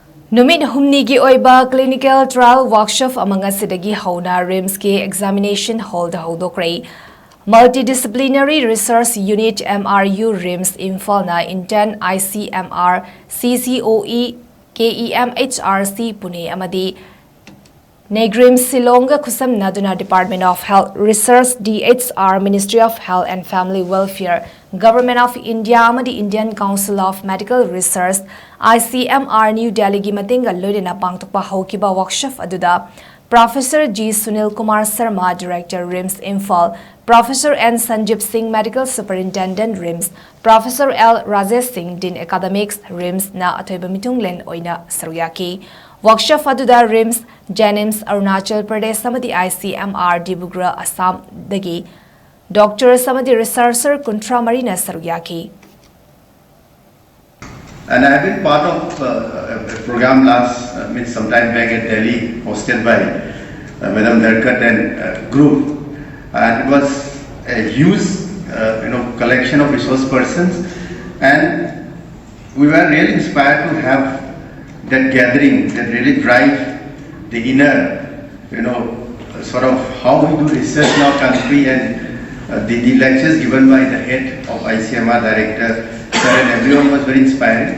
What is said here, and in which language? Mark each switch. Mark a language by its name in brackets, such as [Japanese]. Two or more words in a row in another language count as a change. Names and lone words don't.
[Manipuri] Numit Humni ki Oiba [English] clinical trial workshop [Manipuri] among Ngashidagi Houna RIMS ki [English] examination hall [Manipuri] da Houdokkhre Multidisciplinary Research Unit MRU RIMS Imphal na intern ICMR CCOE KEMHRC Pune amadi Negrim Silonga Kusam Naduna Department of Health Research DHR Ministry of Health and Family Welfare Government of India amadi Indian Council of Medical Research ICMR New Delhi gi matinga loidena pangtokpa haukiba workshop aduda Professor G Sunil Kumar Sharma Director RIMS Imphal Professor N Sanjeev Singh Medical Superintendent RIMS Professor L Rajesh Singh Dean Academics RIMS na athoiba mitunglen oina saruyaki Workshop aduda RIMS Jennings Arunachal Pradesh samadi ICMR Dibrugarh Assam dagi Dr. Samadi Researcher Kuntra Marina Saruyaki. [English] And I have been part of a program some time back at Delhi, hosted by Madam Darkat and group, and it was a huge, collection of resource persons, and we were really inspired to have that gathering that really drive the inner, sort of how we do research in our country, and the lectures given by the head of ICMR director, and everyone was very inspiring.